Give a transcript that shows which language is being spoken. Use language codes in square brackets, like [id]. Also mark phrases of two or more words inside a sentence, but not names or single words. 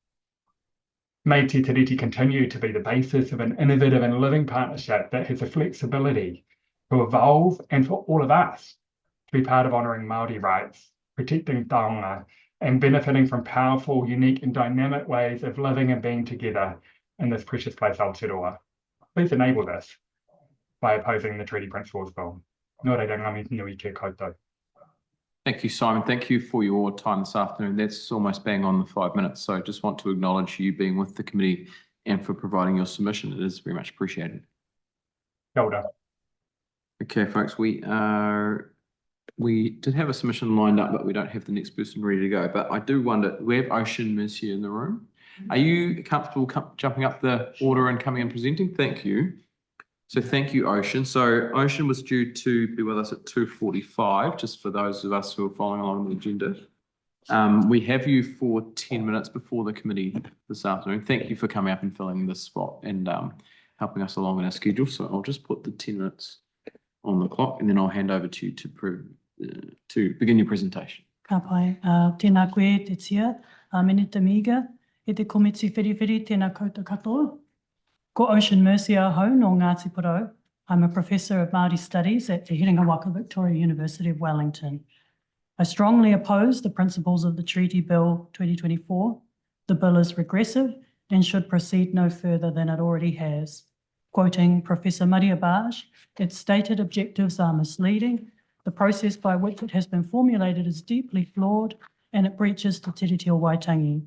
[en] May Te Tiriti continue to be the basis of an innovative and living partnership that has the flexibility to evolve and for all of us to be part of honouring Māori rights, protecting taonga, and benefiting from powerful, unique and dynamic ways of living and being together in this precious place, Aotearoa. Please enable this by opposing the Treaty Principles Bill. [mi] Nō reira, ngā mihi nui kia koutou. [en] Thank you, Simon. Thank you for your time this afternoon. That's almost bang on the 5 minutes. So I just want to acknowledge you being with the committee and for providing your submission. It is very much appreciated. Kia ora. Okay, folks, we are We did have a submission lined up, but we don't have the next person ready to go. But I do wonder, we have Ocean Mercier in the room. Are you comfortable jumping up the order and coming and presenting? Thank you. So thank you, Ocean. So Ocean was due to be with us at 2:45, just for those of us who are following along the agenda. We have you for 10 minutes before the committee this afternoon. Thank you for coming up and filling this spot and helping us along in our schedule. So I'll just put the 10 minutes on the clock and then I'll hand over to you to begin your presentation. [mi] Ka pai, tēnā koe te tia, mene te miga, e te komitsi whiriwhiri tēnā koutou katoa. Ko Ocean Mercier hau no Ngāti Mahuta. [en] I'm a professor of Māori Studies at the Hinerangi Victoria University of Wellington. I strongly oppose the principles of the Treaty Bill 2024. The bill is regressive and should proceed no further than it already has. Quoting Professor Maria Baj, its stated objectives are misleading, the process by which it has been formulated is deeply flawed, and it breaches Te Tiriti o Waitangi.